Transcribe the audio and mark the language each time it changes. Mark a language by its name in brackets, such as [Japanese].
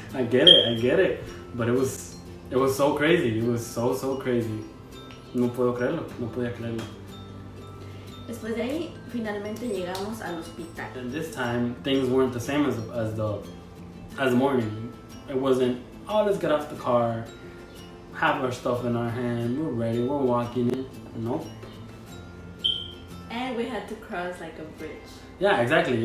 [English] I get it, but it was so crazy. It was so crazy. [Spanish] No podía creerlo. Después de ahí, finalmente llegamos al hospital. [English] And this time, things weren't the same as the morning. It wasn't, oh, let's get off the car, have our stuff in our hand, we're ready, we're walking in. Nope. And we had to cross like a bridge. Yeah, exactly.